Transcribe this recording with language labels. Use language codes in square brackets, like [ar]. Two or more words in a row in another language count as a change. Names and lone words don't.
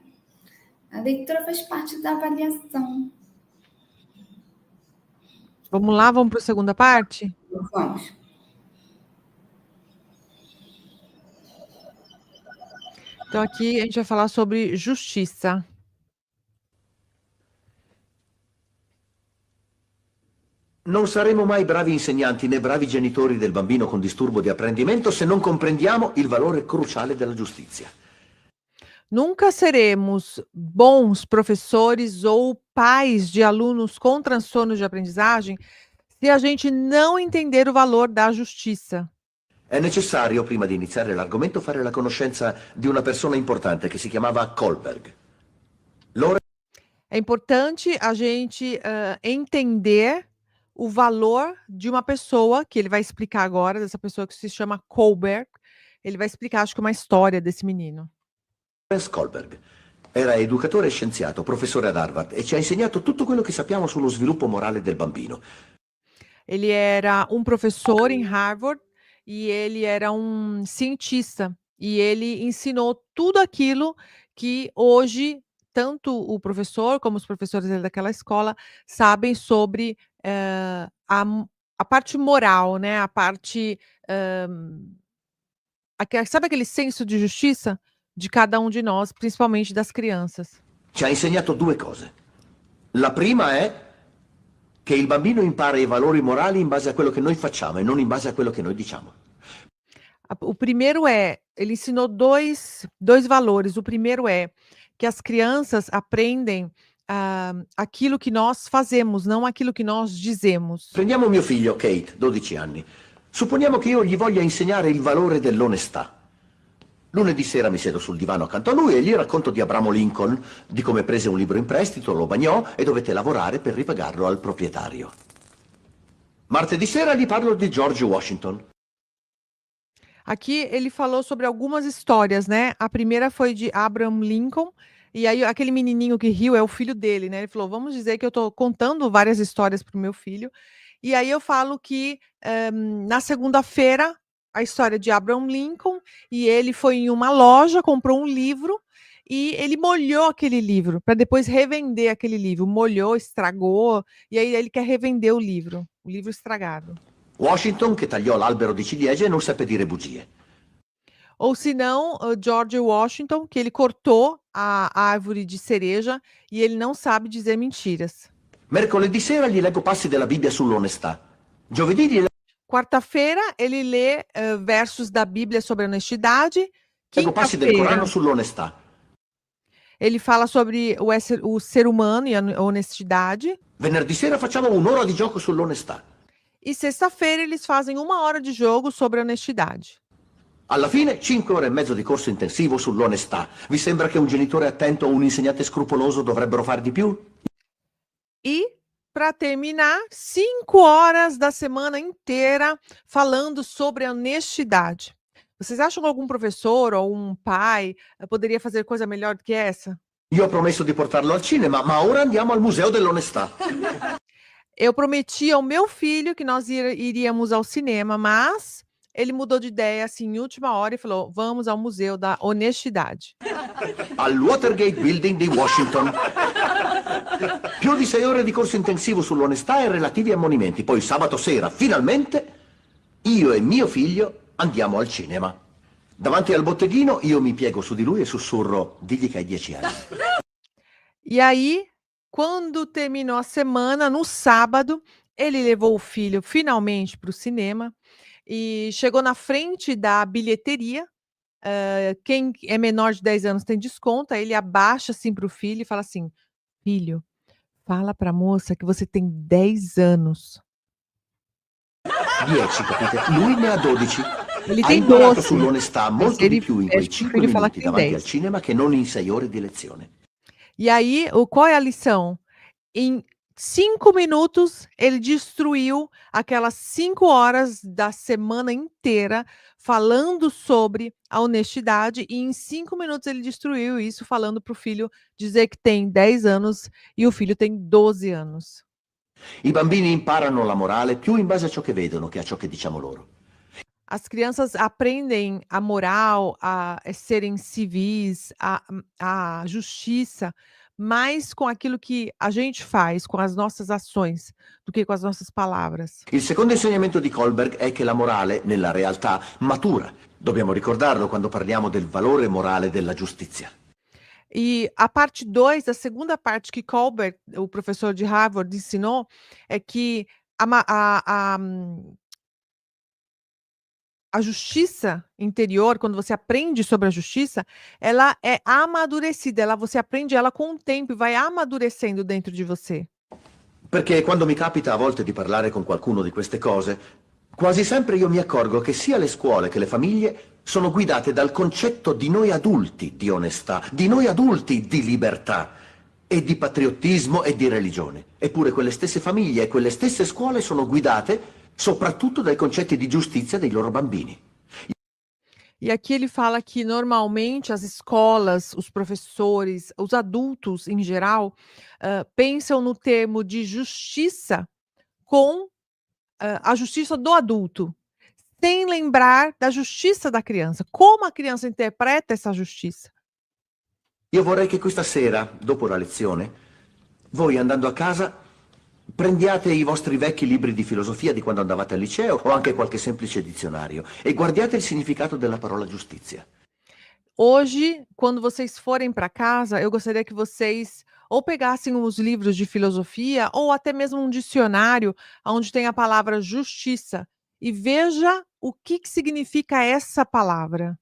[pt] A leitura faz parte da avaliação. Vamos lá, vamos para a segunda parte? Vamos. Então, aqui a gente vai falar sobre justiça. [it] Non saremo mai bravi insegnanti né bravi genitori del bambino con disturbo di apprendimento se non comprendiamo il valore cruciale della giustizia. [pt] Nunca seremos bons professores ou pais de alunos com transtornos de aprendizagem se a gente não entender o valor da justiça. [it] È necessario, prima di iniziare l'argomento, fare la conoscenza di una persona importante che si chiamava Kohlberg. [pt] É importante a gente entender o valor de uma pessoa, que ele vai explicar agora, dessa pessoa que se chama Kohlberg. Ele vai explicar, acho que uma história desse menino. [it] Lawrence Kohlberg era educatore e scienziato, professore ad Harvard e ci ha insegnato tutto quello che sappiamo sullo sviluppo morale del bambino. [pt] Ele era um professor em Harvard e ele era um cientista. E ele ensinou tudo aquilo que hoje tanto o professor como os professores daquela escola sabem sobre a parte moral, né? A parte sabe aquele senso de justiça de cada um de nós, principalmente das crianças. [it] Ci ha insegnato due cose. La prima è che il bambino impara i valori morali in base a quello che noi facciamo e non in base a quello che noi diciamo. [pt] O primeiro ele ensinou dois valores. O primeiro é que as crianças aprendem aquilo que nós fazemos, não aquilo que nós dizemos. [it] Prendiamo mio figlio, Kate, 12 anni. Supponiamo che io gli voglia insegnare il valore dell'onestà. Lunedì sera mi siedo sul divano accanto a lui e gli racconto di Abramo Lincoln, di come prese un libro in prestito, lo bagnò e dovette lavorare per ripagarlo al proprietario. Martedì sera gli parlo di George Washington. [pt] Aqui ele falou sobre algumas histórias, né? A primeira foi de Abraham Lincoln, e aí aquele menininho que riu é o filho dele, né? Ele falou, vamos dizer que eu estou contando várias histórias para o meu filho, e aí eu falo que na segunda-feira, a história de Abraham Lincoln, e ele foi em uma loja, comprou um livro, e ele molhou aquele livro, para depois revender aquele livro. Molhou, estragou, e aí ele quer revender o livro estragado. [it] Washington che tagliò l'albero di ciliegie e non seppe dire bugie. [pt] Ou se não, o George Washington, que ele cortou a árvore de cereja e ele não sabe dizer mentiras. [it] Mercoledì sera gli leggo passi della Bibbia sull'onestà. Giovedì gli [pt] Quarta-feira, ele lê versos da Bíblia sobre honestidade. [it] leggo passi del Corano [pt] Quinta-feira, [it] sull'onestà. [pt] ele fala sobre o ser humano e a honestidade. [it] Venerdì sera facciamo un'ora di gioco sull'onestà. [pt] E sexta-feira, eles fazem 1 hora de jogo sobre honestidade. [it] Alla fine 5 ore e mezzo di corso intensivo sull'onestà. Vi sembra che un genitore attento o un insegnante scrupoloso dovrebbero far di più? [pt] E, para terminar, 5 horas da semana inteira falando sobre a honestidade. Vocês acham que algum professor ou um pai poderia fazer coisa melhor do que essa? [it] Io ho promesso di portarlo al cinema, ma ora andiamo al Museo dell'Onestà. [pt] Eu prometi ao meu filho que nós iríamos ao cinema, mas ele mudou de ideia assim em última hora e falou: vamos ao Museu da Honestidade. [it] Al Watergate Building di Washington. Più di 6 ore di corso intensivo sull'onestà e relativi ammonimenti. Poi sabato sera, finalmente, io e mio figlio andiamo al cinema. Davanti al botteghino io mi piego su di lui e sussurro: digli che hai 10 anni. [pt] E aí, quando terminou a semana, no sábado, ele levou o filho finalmente para o cinema e chegou na frente da bilheteria. Quem é menor de 10 anos tem desconto. Aí ele abaixa assim para o filho e fala assim: filho, fala para a moça que você tem 10 anos. [it] 10, capite? Lui ne ha 12. [pt] Ele [it] Ha [pt] tem [it] imparato [pt] 12. [it] sull'onestà molto [pt] ele [it] di più in quei [pt] pede pro [it] 5 [pt] filho falar [it] minuti [pt] que tem [it] davanti [pt] 10. [it] al cinema che non in 6 ore di lezione. [pt] E aí, qual é a lição? Em 5 minutos, ele destruiu aquelas 5 horas da semana inteira falando sobre a honestidade, e em 5 minutos ele destruiu isso falando para o filho dizer que tem 10 anos e o filho tem 12 anos. [it] I bambini imparano la morale più in base a ciò che vedono che a ciò che diciamo loro. [pt] As crianças aprendem a moral, a serem civis, a justiça, mais com aquilo que a gente faz, com as nossas ações, do que com as nossas palavras. [it] Il secondo insegnamento di Kohlberg è che la morale, nella realtà, matura. Dobbiamo ricordarlo quando parliamo del valore morale della giustizia. [pt] E a parte 2, a segunda parte que Kohlberg, o professor de Harvard, ensinou, é que a justiça interior, quando você aprende sobre a justiça, ela é amadurecida, você aprende ela com o tempo e vai amadurecendo dentro de você. [it] Perché quando mi capita a volte di parlare con qualcuno di queste cose, quasi sempre io mi accorgo che sia le scuole che le famiglie sono guidate dal concetto di noi adulti di onestà, di noi adulti di libertà e di patriottismo e di religione. Eppure quelle stesse famiglie e quelle stesse scuole sono guidate soprattutto dai concetti di giustizia dei loro bambini. [pt] E aqui ele fala que normalmente as escolas, os professores, os adultos em geral, pensam no termo de justiça com a justiça do adulto, sem lembrar da justiça da criança. Como a criança interpreta essa justiça? [it] Io vorrei che questa sera, dopo la lezione, voi andando a casa prendiate i vostri vecchi libri di filosofia di quando andavate al liceo o anche qualche semplice dizionario e guardiate il significato della parola giustizia. [pt] Hoje, quando vocês forem para casa, eu gostaria que vocês ou pegassem os livros de filosofia ou até mesmo um dicionário onde tem a palavra justiça e veja o que significa essa palavra.